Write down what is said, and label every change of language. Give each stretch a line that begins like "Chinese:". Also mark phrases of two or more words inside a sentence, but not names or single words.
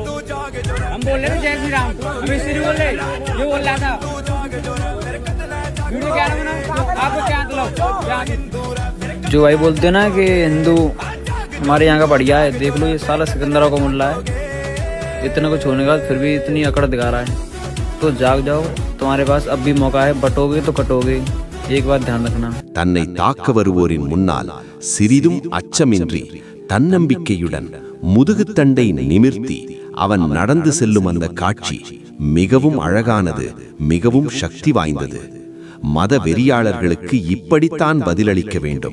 Hindi: हम बोल रहे हैं जय श्री राम, अभी श्री बोल रहे, ये बोल रहा था वीडियो क्या बना, आपको क्या मतलब? जो भाई बोलते हैं ना कि हिंदू हमारे यहाँ का बढ़िया है, देख लो ये साला सिकंदरा को मुल्ला है, इतने को छोड़ने का फिर भी इतनी अकड़ दिखा रहा है। तो जाग जाओ, तुम्हारे पास अब भी मौका है, बटोगे तो कटोगे, एक बात ध्यान रखना।
Tamil: தன்னை தாக்க வருவோரின் முன்னால் சிறிதும் அச்சமின்றி தன்னம்பிக்கையுடன் முதுகுத்தண்டை நிமிர்த்தி அவன் நடந்து செல்லும் அந்த காட்சி மிகவும் அழகானது, மிகவும் சக்தி வாய்ந்தது. மத வெறியாளர்களுக்கு இப்படித்தான் பதிலளிக்க வேண்டும்.